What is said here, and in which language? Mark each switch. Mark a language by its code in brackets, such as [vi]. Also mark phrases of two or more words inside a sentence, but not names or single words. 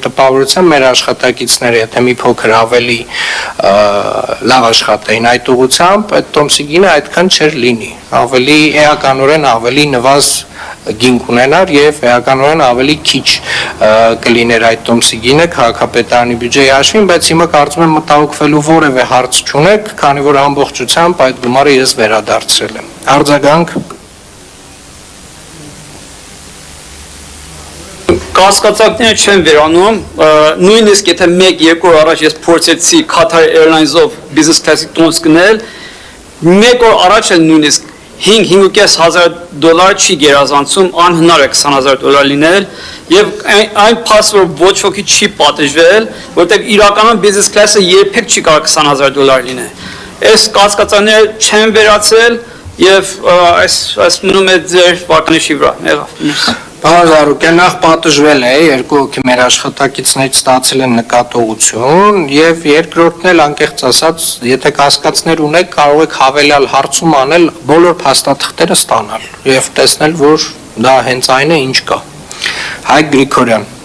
[hy] տպավորությամբ մեր աշխատակիցները, եթե մի փոքր ավելի լավ աշխատեին այդ ուղղությամբ, այդ տոմսի գինը այդքան չէր լինի, ավելի էականորեն ավելի նվազ գին կունենար եւ էականորեն ավելի քիչ կլիներ այդ տոմսի գինը քաղաքապետարանի բյուջեի հաշվին, բայց հիմա կարծում եմ մտահոգվելու որևէ հարց չունեք, քանի որ ամբողջությամբ այդ գումարը ես վերադարձրել եմ։ Արձագանք Կասկածակները չեն վերանում, նույնիսկ եթե 1-2 օր առաջ ես փորձեցի Qatar Airlines-ով [en] business class- [hy] ի տոմս գնել, 1 օր առաջ էլ նույնիսկ $5,500 չի գերազանցում, անհնար է $20,000 լինել եւ այն փաստ որ ոչ ոքի չի պատժվել, որտեղ իրականում [en] business class- [hy] ը երբեք չի կարող $20,000 լինել։ Այս կասկածները չեն վերացել եւ այս մնում է ձեր վարկանիշի վրա։ Պարոն Զարուկյան, նախ պատժվել է, երկու հոգի մեր աշխատակիցներից ստացել են նկատողություն եւ երկրորդն էլ անկեղծ ասած, եթե կասկածներ ունեք, կարող եք հավելյալ հարցում անել բոլոր փաստաթղթերը ստանալ եւ տեսնել, որ դա հենց այն է, ինչ կա։ Հայկ Գրիգորյան։